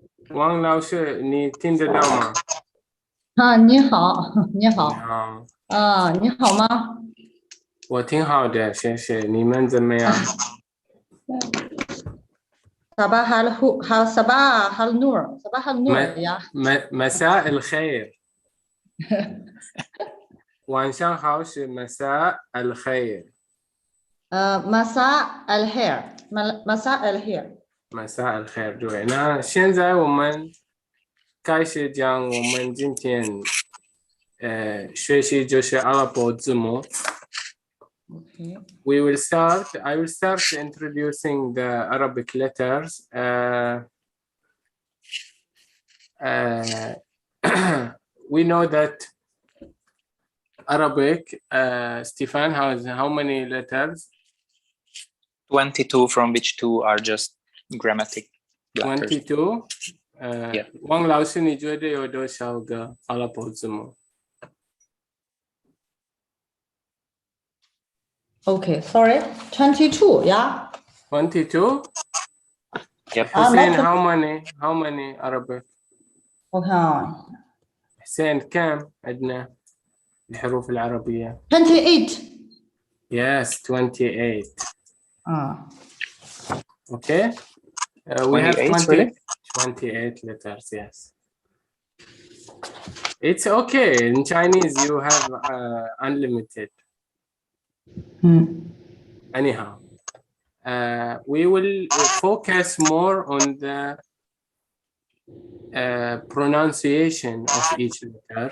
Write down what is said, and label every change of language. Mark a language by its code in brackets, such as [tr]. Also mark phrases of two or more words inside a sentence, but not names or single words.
[zh] 王老师，你听得到吗？你好，你好。你好。你好吗？我挺好的，谢谢。你们怎么样？ [ar] صباح النور صباح النور يا مساء الخير. 晚上好是 مساء الخير. مساء الخير مساء الخير مساء الخير， [zh] 对。那现在我们开始讲我们今天学习就是阿拉伯字母。 [en] Okay. I will start introducing the Arabic letters. We know that Arabic, Stefan, how many letters? 22, from which 2 are just grammatic letters. 22. Yeah. [zh] 王老师，你觉得有多少个阿拉伯字母？ [en] Okay, sorry. 22, yeah. 22. Yep. Hussein, how many Arabic? Okay. [ar] حسين كم عندنا الحروف العربية؟ [en] 28. Yes, 28. Okay. We have 28, really? 28 letters, yes. It's okay. In Chinese, you have unlimited. Anyhow, we will focus more on the pronunciation of each letter.